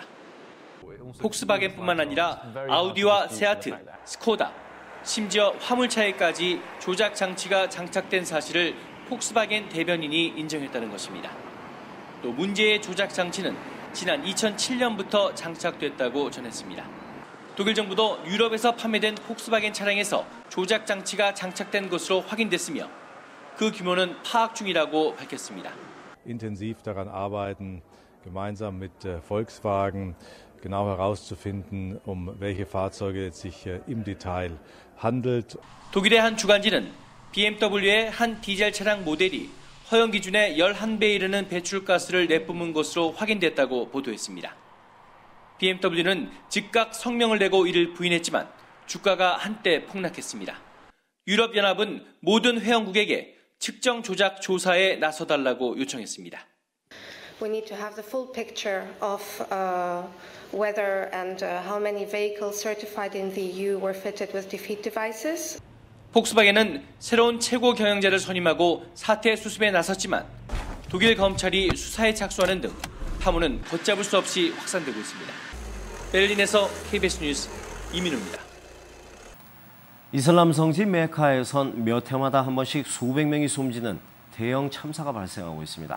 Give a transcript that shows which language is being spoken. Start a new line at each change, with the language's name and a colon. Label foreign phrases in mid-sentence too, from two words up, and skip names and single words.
Korean: 폭스바겐뿐만 아니라 아우디와 세아트, 스코다, 심지어 화물차에까지 조작 장치가 장착된 사실을 폭스바겐 대변인이 인정했다는 것입니다. 또 문제의 조작 장치는 지난 2007년부터 장착됐다고 전했습니다. 독일 정부도 유럽에서 판매된 폭스바겐 차량에서 조작 장치가 장착된 것으로 확인됐으며 그 규모는 파악 중이라고 밝혔습니다.
German: intensiv daran arbeiten, gemeinsam mit Volkswagen genau herauszufinden, welche Fahrzeuge es sich im Detail handelt.
Korean: 독일의 한 주간지는 BMW의 한 디젤 차량 모델이 허용 기준의 11배 이르는 배출가스를 내뿜은 것으로 확인됐다고 보도했습니다. BMW는 즉각 성명을 내고 이를 부인했지만 주가가 한때 폭락했습니다. 유럽연합은 모든 회원국에게 측정 조작 조사에 나서달라고 요청했습니다.
English: We need to have the full picture of whether and how many vehicles certified in the EU were fitted with defeat devices.
Korean: 폭스바겐은 새로운 최고 경영자를 선임하고 사태 수습에 나섰지만 독일 검찰이 수사에 착수하는 등 파문은 걷잡을 수 없이 확산되고 있습니다. 베를린에서 KBS 뉴스 이민우입니다. 이슬람 성지 메카에선 몇 해마다 한 번씩 수백 명이 숨지는 대형 참사가 발생하고 있습니다.